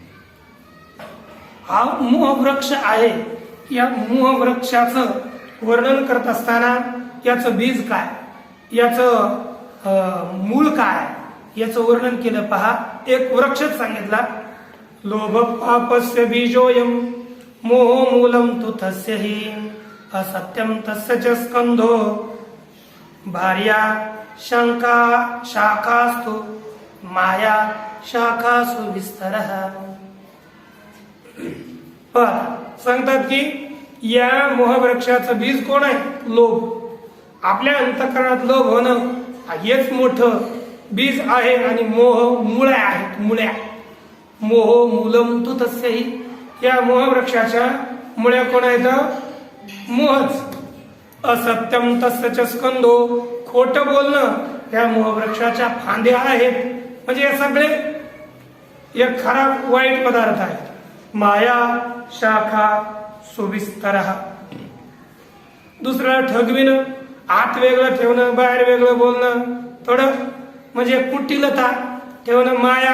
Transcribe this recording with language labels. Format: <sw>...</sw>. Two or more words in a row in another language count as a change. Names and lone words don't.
<mr>हा मोहवृक्ष आहे. या मोहवृक्षाचं वर्णन करत असताना याचं बीज काय, याचं मूळ काय, याचं वर्णन केलं पहा. एक वृक्षच सांगितला,</mr> <sa>लोभ पापस्य बीजोयम मोह मूलम तु तस्य हि असत्यम तस्य च स्कंधो भार्या शंका शाखास्तु माया शाखासु विस्तरः.</sa> <mr>सांगतात की या मोहवृक्षाचं बीज कोण आहे? लोभ. आपल्या अंतःकरणात लोभ होणं हेच मोठं बीज आहे. आणि मोह मुळ्या आहेत, मुळ्या.</mr> <sa>मोह मूलम तु तस्यहि.</sa> <mr>या मोहवृक्षाच्या मुळ्या कोण आहेत?</mr> <sa>मोहच. असत्यम तस्य च स्कंदो.</sa> <mr>खोटं बोलणं या मोहवृक्षाच्या फांद्या आहेत. म्हणजे हे सगळे एक खराब वाईट पदार्थ आहेत.</mr> <sa>माया शाखा सुविस्तरः.</sa> <mr>दुसरा ठगविणं, आत वेगळं ठेवणं, बाहेर वेगळं बोलणं, थोडं म्हणजे कुटिलता ठेवणं माया.</mr>